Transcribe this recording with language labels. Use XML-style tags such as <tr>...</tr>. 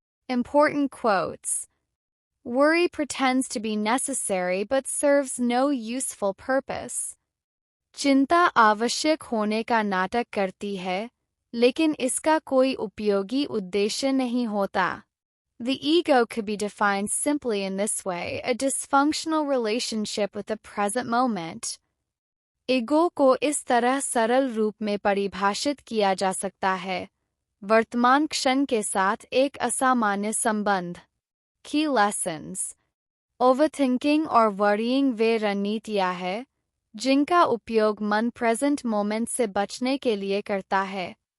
<en>Important quotes. Worry pretends to be necessary but serves no useful purpose.</en> <hi>चिंता आवश्यक होने का नाटक करती है, लेकिन इसका कोई उपयोगी उद्देश्य नहीं होता।</hi> <en>The ego could be defined simply in this way: a dysfunctional relationship with the present moment.</en> <hi>Ego को इस तरह सरल रूप में परिभाषित किया जा सकता है: वर्तमान क्षण के साथ एक असामान्य संबंध।</hi> <en>Key lessons.</en> <hi>ओवरथिंकिंग और वरीइंग वे रणनीतियाँ हैं जिनका उपयोग मन प्रेजेंट मोमेंट से बचने के लिए करता है।</hi>